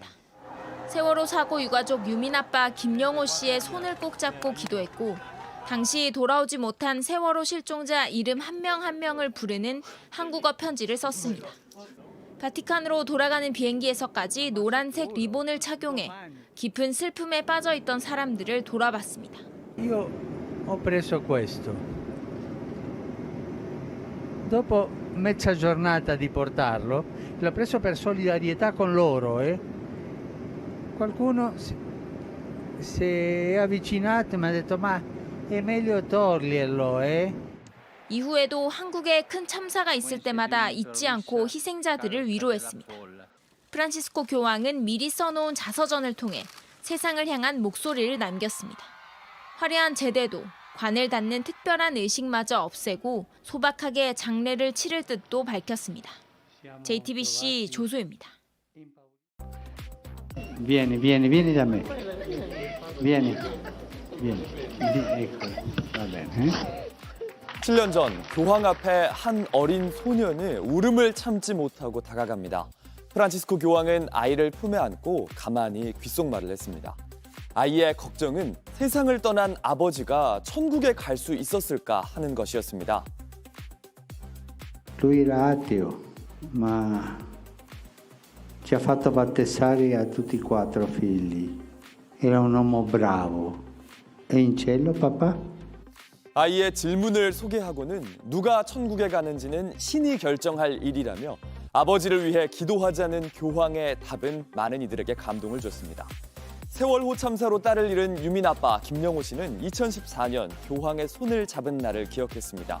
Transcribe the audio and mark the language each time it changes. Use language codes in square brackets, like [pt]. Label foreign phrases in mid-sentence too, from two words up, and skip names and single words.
[ko] 세월호 사고 유가족 유민 아빠 김영호 씨의 손을 꼭 잡고 기도했고 당시 돌아오지 못한 세월호 실종자 이름 한 명 한 명을 부르는 한국어 편지를 썼습니다. 바티칸으로 돌아가는 비행기에서까지 노란색 리본을 착용해 깊은 슬픔에 빠져 있던 사람들을 돌아봤습니다. [it] Io ho preso questo. Dopo mezza giornata di portarlo, l'ho preso per solidarietà con loro. Qualcuno si è avvicinato e mi ha detto ma è meglio toglierlo. [ko] 이후에도 한국에 큰 참사가 있을 때마다 잊지 않고 희생자들을 위로했습니다. 프란치스코 교황은 미리 써놓은 자서전을 통해 세상을 향한 목소리를 남겼습니다. 화려한 제대도 관을 닫는 특별한 의식마저 없애고 소박하게 장례를 치를 뜻도 밝혔습니다. JTBC 조소입니다. [it] Vieni da me. Vieni. Ecco, va bene. [ko] 7년 전 교황 앞에 한 어린 소년이 울음을 참지 못하고 다가갑니다. 프란치스코 교황은 아이를 품에 안고 가만히 귓속말을 했습니다. 아이의 걱정은 세상을 떠난 아버지가 천국에 갈 수 있었을까 하는 것이었습니다. [it] Lui era ateo, ma ci ha fatto battezzare a tutti e quattro figli. Era un uomo bravo. E in cielo, papà? [ko] 아이의 질문을 소개하고는 누가 천국에 가는지는 신이 결정할 일이라며 아버지를 위해 기도하자는 교황의 답은 많은 이들에게 감동을 줬습니다. 세월호 참사로 딸을 잃은 유민 아빠 김영호 씨는 2014년 교황의 손을 잡은 날을 기억했습니다.